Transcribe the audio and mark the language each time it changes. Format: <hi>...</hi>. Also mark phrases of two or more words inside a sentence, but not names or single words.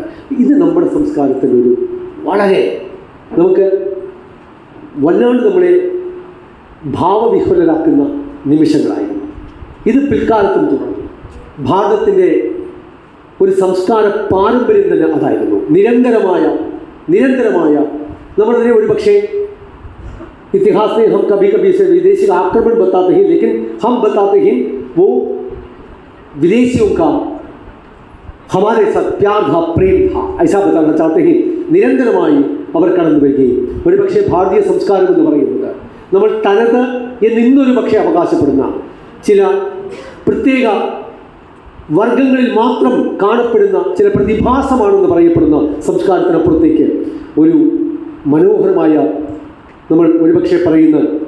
<ml>ഇത് നമ്മുടെ സംസ്കാരത്തിലൊരു വളരെ നമുക്ക് വല്ലാണ്ട് നമ്മളെ ഭാവവിഹ്വലരാക്കുന്ന നിമിഷങ്ങളായിരുന്നു. ഇത് പിൽക്കാലത്തും തുടർന്നു. ഭാരതത്തിൻ്റെ ഒരു സംസ്കാര പാരമ്പര്യം തന്നെ അതായിരുന്നു. നിരന്തരമായ നമ്മളതിനെ ഒരു പക്ഷേ</ml> <hi>इतिहास में हम कभी कभी से विदेशी का आक्रमण बताते हैं, लेकिन हम बताते हैं वो विदेशियों का हमारे साथ प्यार था, प्रेम था, ऐसा बताना चाहते हैं.</hi> <ml>നിരന്തരമായി അവർ കടന്നു വരികയും ഒരു പക്ഷേ ഭാരതീയ സംസ്കാരം എന്ന് പറയുന്നത് നമ്മൾ തനത് എന്നിന്നൊരു പക്ഷേ അവകാശപ്പെടുന്ന ചില പ്രത്യേക വർഗങ്ങളിൽ മാത്രം കാണപ്പെടുന്ന ചില പ്രതിഭാസമാണെന്ന് പറയപ്പെടുന്ന സംസ്കാരത്തിനപ്പുറത്തേക്ക് ഒരു മനോഹരമായ, നമ്മൾ ഒരുപക്ഷെ പറയുന്ന</ml>